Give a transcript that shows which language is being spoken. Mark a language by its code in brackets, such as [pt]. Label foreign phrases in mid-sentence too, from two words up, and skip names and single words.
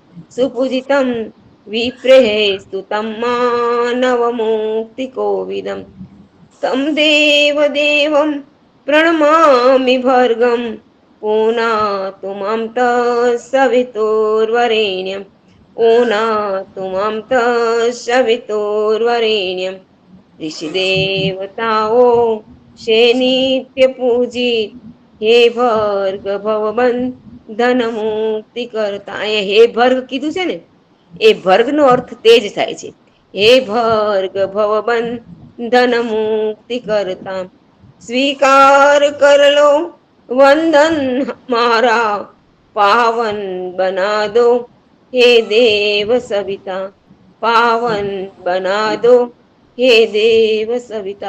[sa] सुपूजितम विप्रेस्तुतम मानव मुक्ति कोविदम तम देव देवम प्रणमामि भर्गम पुनातु मम तस्सवितुर्वरेण्यम पुनातु मम तस्सवितुर्वरेण्यम [hi] ऋषि देवताओ से नित्य पूजित हे भर्ग भवबन धन मुक्ति करता. [gu] અહીંયા હે ભર્ગ કીધું છે ને, એ ભર્ગ નો અર્થ તેજ થાય છે. [hi] हे भर्ग भवबंधन मुक्ति करता स्वीकार कर लो वंदन मारा, पावन बना दो हे देव सविता, पावन बना दो हे देव सविता.